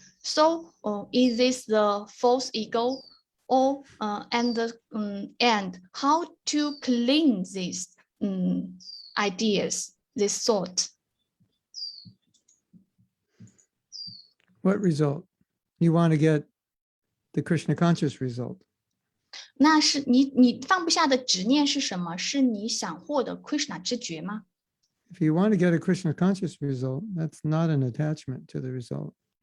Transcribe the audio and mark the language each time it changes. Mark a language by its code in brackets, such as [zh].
[en] So is this the false ego? Or and how to clean these ideas, this thought? What result? You want to get the Krishna conscious result. [zh] 那是你放不下的执念是什么？是你想获得 Krishna 知觉吗？ [en] If you want to get a Krishna conscious result, that's not an attachment to the result.